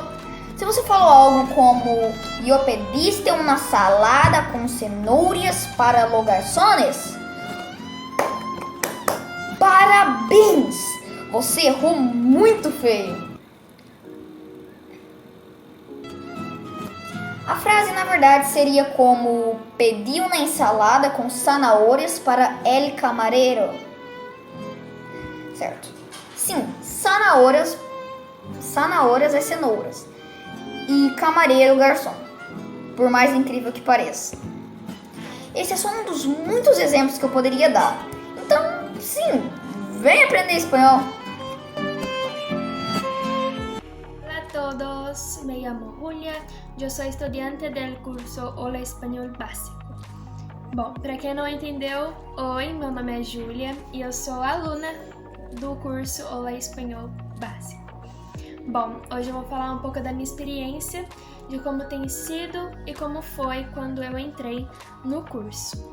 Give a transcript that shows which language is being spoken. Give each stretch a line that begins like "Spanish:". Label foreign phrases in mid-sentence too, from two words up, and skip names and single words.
Portuguese: Se você falou algo como "eu pediste uma salada com cenouras
Spanish: para los garçones",
Portuguese: parabéns! Você errou muito feio. A frase na verdade seria como
Spanish: "pedi uma ensalada com zanahorias para el camarero".
Portuguese: Certo? Sim, zanahorias é cenouras e camareiro garçom, por mais incrível que pareça. Esse é só um dos muitos exemplos que eu poderia dar. Então, sim, vem aprender espanhol.
Spanish: Hola a todos, me llamo Julia, yo soy estudiante del curso Hola Espanhol Básico.
Portuguese: Bom, para quem não entendeu, oi, meu nome é Júlia e eu sou aluna do curso Hola Espanhol Básico. Bom, hoje eu vou falar um pouco da minha experiência, de como tem sido e como foi quando eu entrei no curso.